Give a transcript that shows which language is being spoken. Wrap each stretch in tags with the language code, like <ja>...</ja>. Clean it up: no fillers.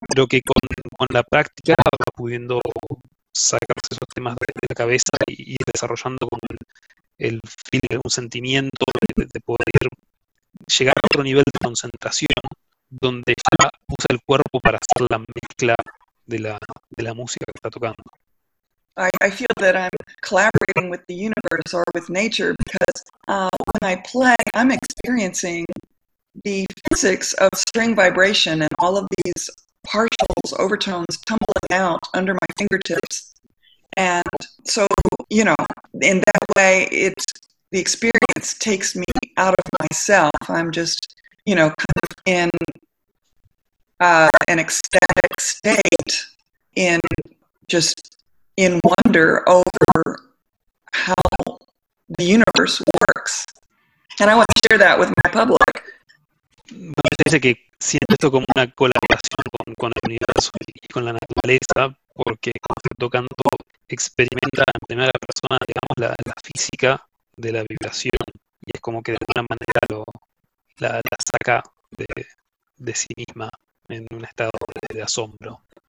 <es>Creo que con la práctica va pudiendo sacarse esos temas de la cabeza y ir desarrollando con el feeling, un sentimiento de poder llegar a otro nivel de concentración, donde ya usa el cuerpo para hacer la mezcla de la música que está tocando.</es> <en>I feel that I'm collaborating with the universe or with nature, because when I play, I'm experiencing the physics of string vibration and all of these partials, overtones, tumbling out under my fingertips. And so, you know, in that way, it's the experience takes me out of myself. I'm just, you know, kind of in an ecstatic state, in just in wonder over how the universe works. And I want to share that with my public.</en> <es>Parece que siento esto como una colaboración con el universo y con la naturaleza, porque cuando estoy tocando experimenta en primera persona, digamos, la física de la vibración, y es como que de alguna manera la saca de sí misma en un estado de asombro.</es>